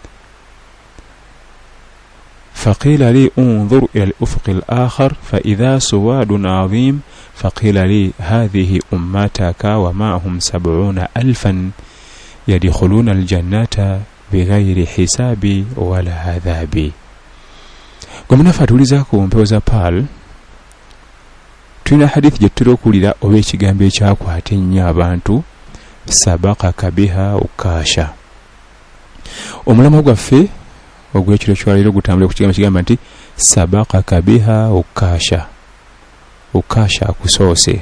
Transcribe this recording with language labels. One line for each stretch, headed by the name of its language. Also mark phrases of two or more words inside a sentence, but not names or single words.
Arabic: فقيل لي: انظر إلى الأفق الآخر، فإذا سواد عظيم، فقيل لي: هذه أمتك ومعهم 70,000 يدخلون الجنة بغير حساب ولا عذاب.
Ganda: Gomuna fatuliza ku mpewo za Pearl, tulina hadithi gye tutera okuwulira oba ekigambo ekyakwata ennyo abantu,
Arabic: سبقك بها عكاشة.
Ganda: Omulamwa gwaffe ogw'ekiro ky'olwaleero gutambule ku kigambo kigamba nti
Arabic: سبقك بها عكاشة,
Ganda: ukasha akusoose.